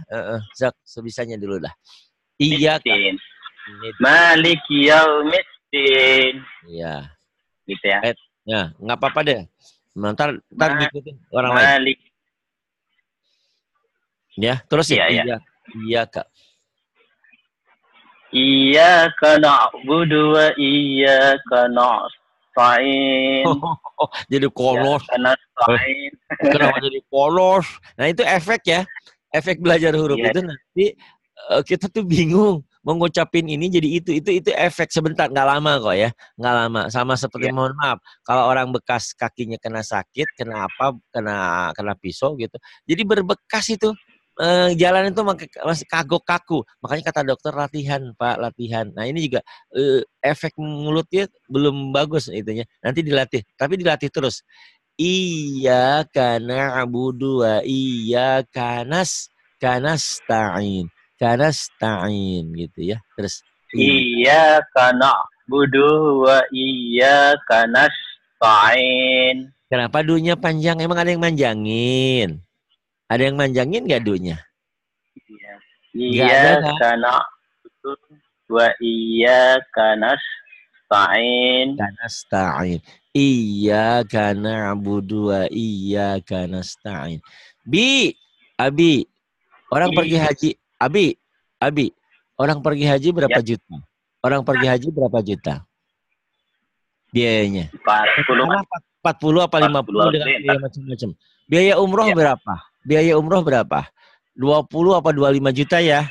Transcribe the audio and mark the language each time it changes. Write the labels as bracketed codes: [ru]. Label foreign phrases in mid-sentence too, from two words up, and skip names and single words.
[id] Zak sebisanya dulu dah. Iya kan. [ar] مالك يوم الدين. [id] Iya. Gitu ya. Ya, enggak apa-apa deh. Ntar ngikutin orang lain. Ya, terus ya. Iya, Kak. [ar] إياك نعبد وإياك نستعين. [id] Jadi kolos. Kenapa jadi kolos? Nah, itu efek ya. Efek belajar huruf itu nanti kita tuh bingung mau ngucapin ini jadi itu efek sebentar, nggak lama kok ya. Nggak lama. Sama seperti mohon maaf, kalau orang bekas kakinya kena sakit, kena pisau gitu. Jadi berbekas itu. Jalan itu masih kagok kaku. Makanya kata dokter latihan, Pak, latihan. Nah, ini juga efek mulutnya belum bagus itunya. Nanti dilatih, tapi dilatih terus. [ar] إياك نعبد وإياك نستعين. [id] Kanasta'in gitu ya. Terus [ar] إياك نعبد وإياك نستعين. [id] Kenapa dunya panjang? Emang ada yang manjangin? Ada yang manjangin nggak dunya? [ar] إياك نعبد وإياك نستعين. Kanasta'in. إياك نعبد وإياك نستعين. [id] Abi, orang pergi haji. Abi, orang pergi haji berapa juta? Orang pergi haji berapa juta? Biayanya? 40 apa 50 dengan biaya macam-macam. Biaya umroh berapa? Biaya umroh berapa? 20 apa 25 juta ya?